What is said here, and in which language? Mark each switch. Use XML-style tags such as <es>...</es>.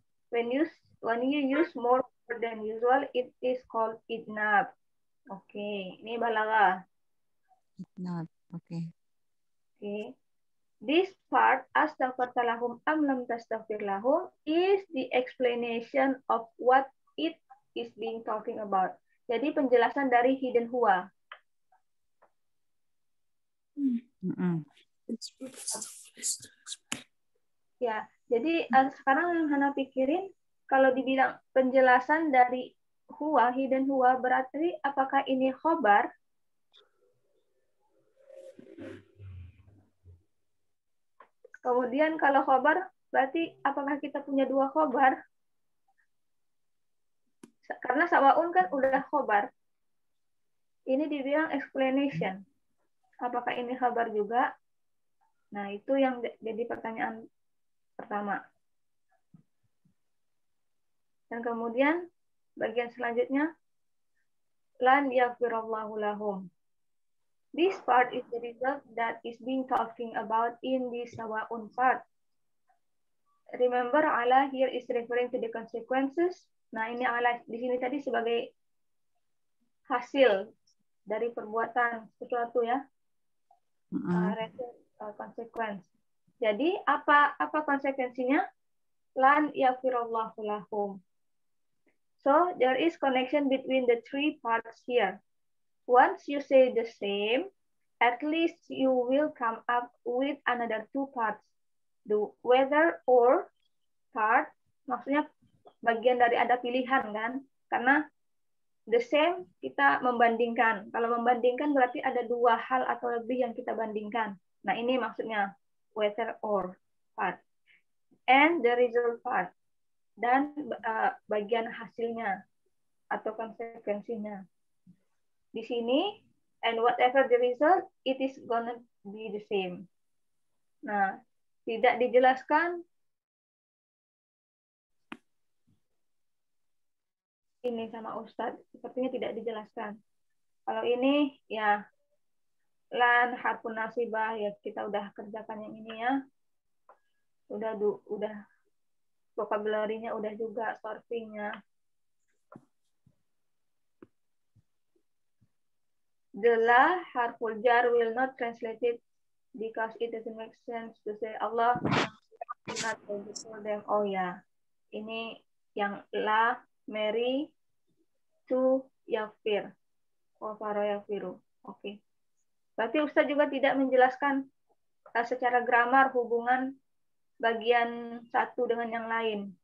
<en>When you use more than usual, it is called idnab.</en> <id>Oke, ini balaghah. Idnab, oke. Oke.</id> <en>This part,</en> <ar>astaghfirta lahum am lam tastaghfir lahum,</ar> <en>is the explanation of what it is being talking about.</en> <id>Jadi penjelasan dari hidden huwa. Ya, jadi sekarang yang Hana pikirin, kalau dibilang penjelasan dari huwa, hidden huwa, berarti apakah ini khobar? Kemudian kalau khobar, berarti apakah kita punya dua khobar? Karena sawaun kan udah khobar. Ini dibilang explanation. Apakah ini khabar juga? Nah, itu yang jadi pertanyaan pertama. Dan kemudian bagian selanjutnya,</id> <ar>lan yaghfirallahu lahum.</ar> <en>This part is the result that is being talking about in the sawaun part. Remember, Allah here is referring to the consequences.</en> <id>Nah, ini Allah di sini tadi sebagai hasil dari perbuatan sesuatu ya. Konsekuensi. Jadi apa konsekuensinya?</id> <ar>lan yaghfirallahu lahum.</ar> <en>So there is connection between the three parts here. Once you say the same, at least you will come up with another two parts. The whether or part,</en> <id>maksudnya bagian dari ada pilihan kan? Karena</id> <en>the same</en> <id>kita membandingkan. Kalau membandingkan berarti ada dua hal atau lebih yang kita bandingkan. Nah ini maksudnya</id> <en>whether or part. And the result part.</en> <id>Dan bagian hasilnya atau konsekuensinya. Di sini,</id> <en>and whatever the result, it is gonna be the same.</en> <id>Nah, tidak dijelaskan ini sama Ustadz, sepertinya tidak dijelaskan. Kalau ini, ya, lan harfun nasibah, ya kita udah kerjakan yang ini ya. Udah vocabulary-nya udah juga, sourcing-nya.</id> <en>The la harful jar will not translate it because it doesn't make sense to say Allah not for them.</en> <id>Oh ya, ini yang la Mary to Yafir. Wafaro Yafiru. Oke. Berarti Ustaz juga tidak menjelaskan secara grammar hubungan bagian satu dengan yang lain.</id>